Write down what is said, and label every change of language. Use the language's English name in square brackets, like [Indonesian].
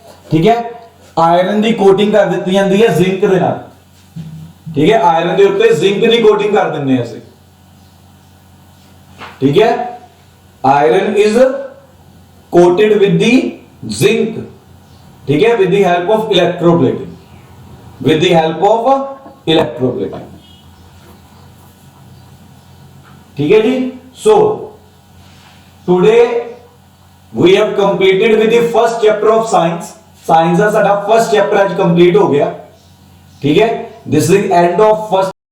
[Punjabi] ਠੀਕ ਹੈ, ਆਇਰਨ ਦੀ ਕੋਟਿੰਗ ਕਰ ਦਿੱਤੀ ਜਾਂਦੀ ਹੈ ਜ਼ਿੰਕ ਦੇ ਨਾਲ। ਠੀਕ ਹੈ, ਆਇਰਨ ਦੇ ਉੱਤੇ ਜ਼ਿੰਕ ਦੀ ਕੋਟਿੰਗ ਕਰ ਦਿੰਦੇ ਹਾਂ ਅਸੀਂ। [English] ਠੀਕ ਹੈ, iron is coated with the zinc। ठीक है, with the help of electroplating, with the help of electroplating। ठीक है जी, so today we have completed with the first chapter of science। [Punjabi] Science का साडा फर्स्ट चैप्टर आज कंप्लीट हो गया। ठीक है, [English] this is end of first